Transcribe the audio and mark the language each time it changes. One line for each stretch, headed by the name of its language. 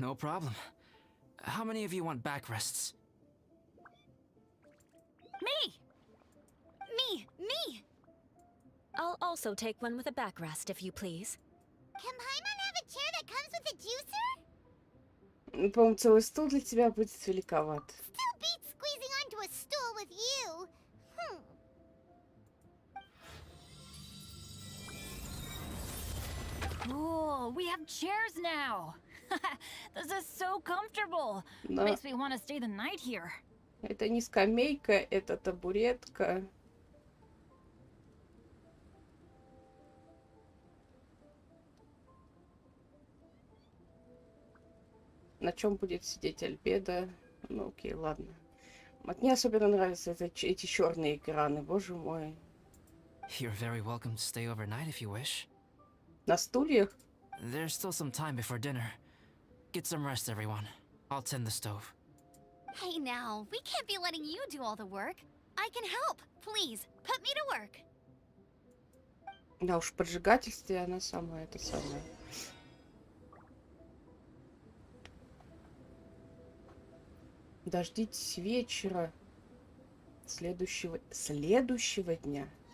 English: No problem. How many of you want backrests? Me! Me! I'll also take one with a backrest, if you please. Can Paimon have a chair that comes with a juicer?
Russian: По-моему, целый стул для тебя будет великоват.
English: Still beats squeezing onto a stool with you. Cool, we have chairs now. This is so comfortable.
Russian: Да.
English: Makes me want to stay the night here.
Russian: Это не скамейка, это табуретка. На чем будет сидеть Альбедо? Ну, окей, ладно. Мне особенно нравятся эти черные экраны, боже мой.
English: You're very welcome to stay overnight if you wish.
Russian: На стульях?
English: There's still some time before dinner. Get some rest, everyone. I'll tend the stove. Hey now, we can't be letting you do all the work. I can help. Please, put me to work.
Russian: Да уж, в поджигательстве она самая, это самое. Дождитесь вечера следующего дня.